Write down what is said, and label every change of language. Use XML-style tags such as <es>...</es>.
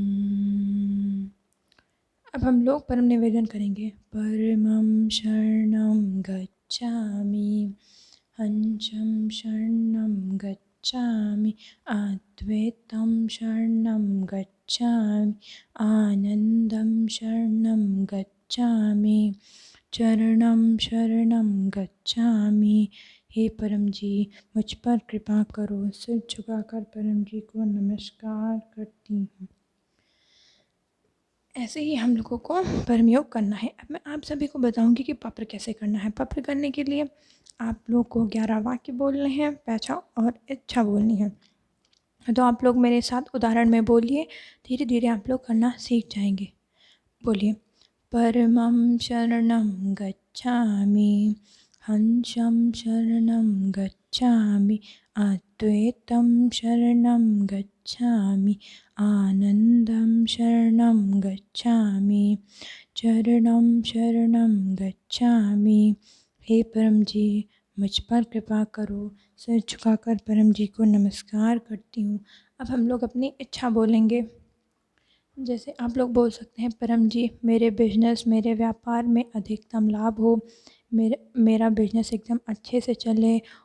<hi>अब हम लोग परम निवेदन करेंगे।</hi> <sa>परमं शरणं गच्छामि, हंसं शरणं गच्छामि, अद्वैतं शरणं गच्छामि, आनंदं शरणं गच्छामि, चरणं शरणं गच्छामि।</sa> <hi>हे परम जी, मुझ पर कृपा करो। सिर झुकाकर परम जी को नमस्कार करती हूँ। ऐसे ही हम लोगों को परम योग करना है। अब मैं आप सभी को बताऊंगी कि पप्र कैसे करना है। पप्र करने के लिए आप लोग को 11 वाक्य बोलने हैं, पैसा और इच्छा बोलनी है। तो आप लोग मेरे साथ उदाहरण में बोलिए, धीरे धीरे आप लोग करना सीख जाएंगे। बोलिए।</hi> <sa>परमं शरणं गच्छामि, हंसं शरणं गच्छामि, अद्वैतं शरणं गच्छामि, आनंदं शरणं गच्छामि, चरणं शरणं गच्छामि।</sa> <hi>हे परम जी, मुझ पर कृपा करो। सिर झुकाकर परम जी को नमस्कार करती हूँ। अब हम लोग अपनी इच्छा बोलेंगे। जैसे आप लोग बोल सकते हैं, परम जी मेरे बिजनेस, मेरे व्यापार में अधिकतम लाभ हो, मेरा बिजनेस एकदम अच्छे से चले।</hi>